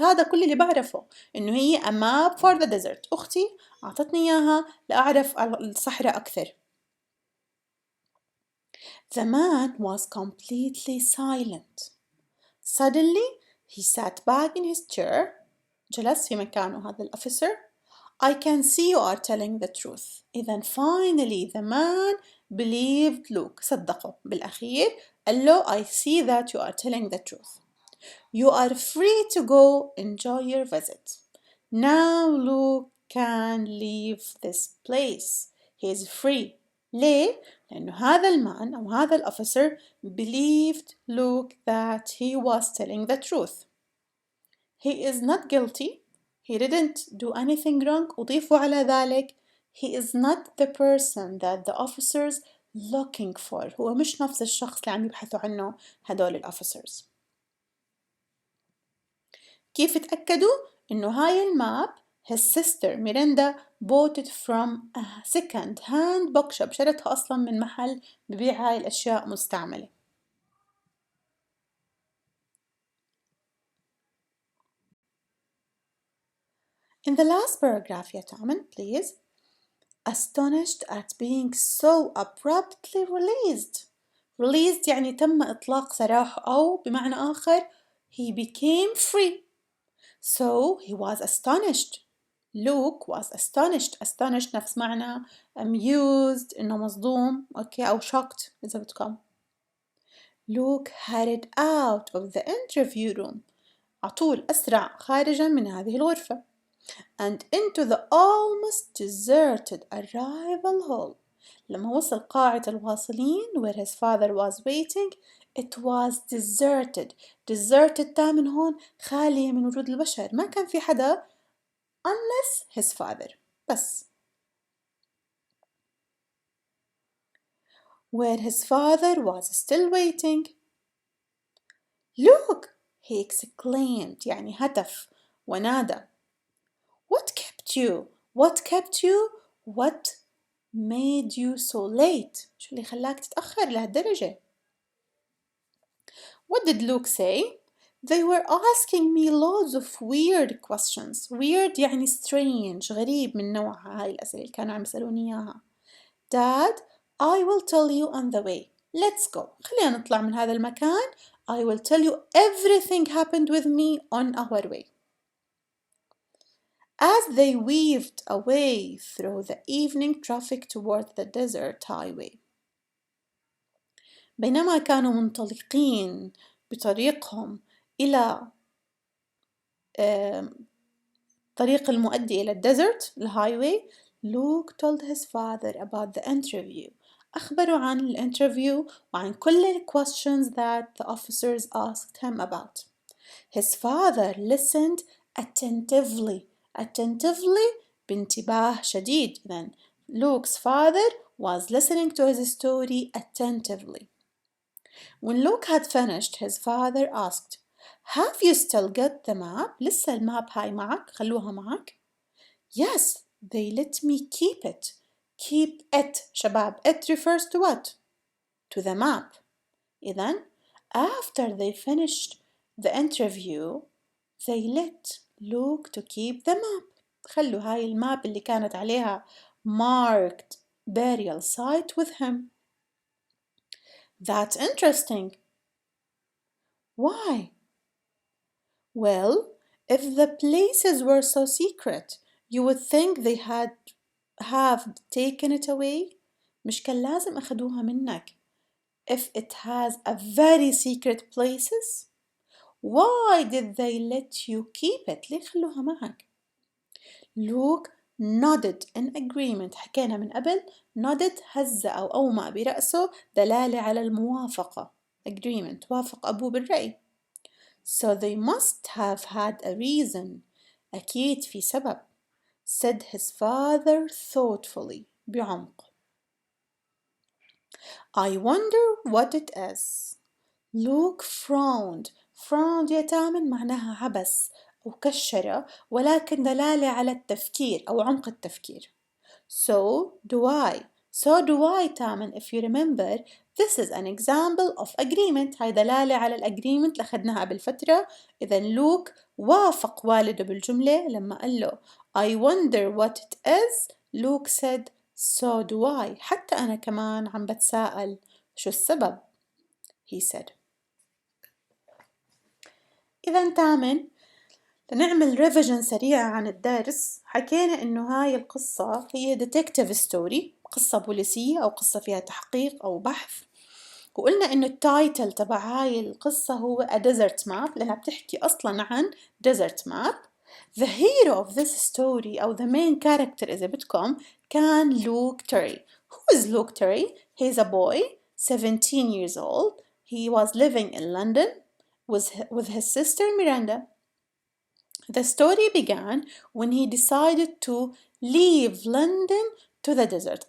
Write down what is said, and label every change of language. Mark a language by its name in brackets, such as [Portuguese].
[Arabic] هذا كل اللي بعرفه، إنه هي [English] a map for the desert. [Arabic] أختي أعطتني إياها لأعرف الصحراء أكثر. [English] The man was completely silent. Suddenly, he sat back in his chair. [Arabic] جلس في مكانه هذا الأوفيسر. [English] I can see you are telling the truth. إذن finally the man believed Luke. [Arabic] صدقه بالأخير. قال له [English] I see that you are telling the truth. You are free to go enjoy your visit. Now Luke can leave this place. He is free. [Arabic] ليه؟ لأنه هذا المان أو هذا الأوفيسر [English] believed Luke that he was telling the truth. He is not guilty. He didn't do anything wrong. [Arabic] أضيفوا على ذلك [English] he is not the person that the officers looking for. [Arabic] هو مش نفس الشخص اللي عم يبحثوا عنه هدول الofficers. كيف تأكدوا؟ إنه هاي الماب [English] his sister Miranda bought it from a second hand bookshop. [Arabic] شرتها أصلا من محل ببيع هاي الأشياء مستعملة. [English] In the last paragraph يا تامن please. Astonished at being so abruptly released. [Arabic] Released يعني تم إطلاق سراحه أو بمعنى آخر [English] he became free. So he was astonished. Luke was astonished. [Arabic] Astonished نفس معنى amused إنه مصدوم أو shocked إذا بدكم. [English] Luke hurried out of the interview room. [Arabic] عطول أسرع خارجا من هذه الغرفة. [English] And into the almost deserted arrival hall. [Arabic] لما وصل قاعة الواصلين [English] where his father was waiting, it was deserted. [Arabic] Deserted تامن هون خالية من وجود البشر، ما كان في حدا [English] unless his father [Arabic] بس. [English] Where his father was still waiting. Look! He exclaimed [Arabic] يعني هتف ونادى. [English] What kept you? What kept you? What made you so late? [Arabic] شو اللي خلاك تتأخر لهالدرجة؟ [English] What did Luke say? They were asking me loads of weird questions. Weird [Arabic] يعني strange، غريب من نوعها هاي الأسئلة اللي كانوا عم يسألوني إياها. [English] Dad, I will tell you on the way. Let's go. [Arabic] خلينا نطلع من هذا المكان. [English] I will tell you everything happened with me on our way. As they weaved away through the evening traffic toward the desert highway. [Arabic] بينما كانوا منطلقين بطريقهم إلى طريق المؤدي إلى الديزرت الهايواي. [English] Luke told his father about the interview. [Arabic] أخبروا عن الانترفيو وعن كل ال [English] questions that the officers asked him about. His father listened attentively. [Arabic] Attentively بانتباه شديد. [English] Then Luke's father was listening to his story attentively. When Luke had finished, his father asked, Have you still got the map? [Arabic] لسه الماب هاي معك؟ خلوها معك؟ [English] Yes, they let me keep it. Keep it شباب. It refers to what? To the map. إذن after they finished the interview, they let Luke to keep the map. [Arabic] خلوا هاي الماب اللي كانت عليها [English] marked burial site with him. That's interesting. Why? Well, if the places were so secret, you would think they have taken it away. [Arabic] مش كان لازم أخدوها منك. [English] If it has a very secret places, why did they let you keep it? [Arabic] ليه خلوها معك؟ [English] Luke nodded in agreement. [Arabic] حكينا من قبل nodded هز أو أومأ برأسه دلالة على الموافقة. agreement وافق أبوه بالرأي. [English] So they must have had a reason. [Arabic] أكيد في سبب. [English] Said his father thoughtfully بعمق. I wonder what it is. Luke frowned. [Arabic] Frowned يا تامن معناها عبس أو كشرة، ولكن دلالة على التفكير أو عمق التفكير. [English] So do I. So do I تامن. If you remember, this is an example of agreement. [Arabic] هاي دلالة على الagreement اللي أخذناها قبل فترة. إذا لوك وافق والده بالجملة لما قال له [English] I wonder what it is. Luke said so do I. [Arabic] حتى أنا كمان عم بتساءل شو السبب. [English] He said. [Arabic] إذا تامن لنعمل ريفيجن سريعة عن الدرس. حكينا إنه هاي القصة هي [English] detective story، [Arabic] قصة بوليسية أو قصة فيها تحقيق أو بحث. وقلنا إنه التايتل تبع هاي القصة هو A Desert Map لأنها بتحكي أصلاً عن desert map. [English] The hero of this story أو the main character إذا بدكم كان Luke Terry. Who is Luke Terry? He's a boy 17 years old. He was living in London with his sister Miranda. The story began when he decided to leave London to the desert.